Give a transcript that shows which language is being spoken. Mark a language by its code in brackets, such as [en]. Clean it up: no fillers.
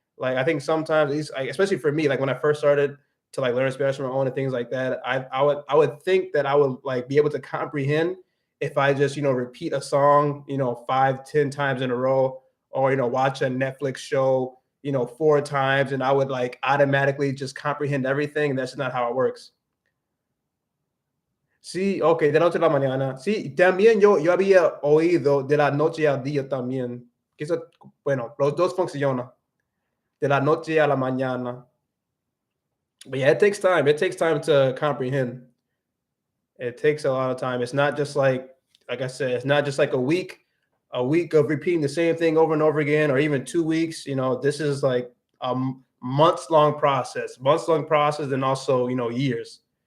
[en] Like I think sometimes, especially for me, like when I first started to like learn Spanish on my own and things like that, I would think that I would like be able to comprehend if I just repeat a song 5, 10 times in a row, or watch a Netflix show 4 times, and I would like automatically just comprehend everything. And that's not how it works. [es] Sí, ok, de noche a la mañana. Sí, también yo había oído de la noche al día también. Que eso, bueno, los dos funcionan. De la noche a la mañana. [en] But yeah, it takes time. It takes time to comprehend. It takes a lot of time. It's not just like I said, it's not just like a week of repeating the same thing over and over again, or even 2 weeks. This is like a months-long process, and also years.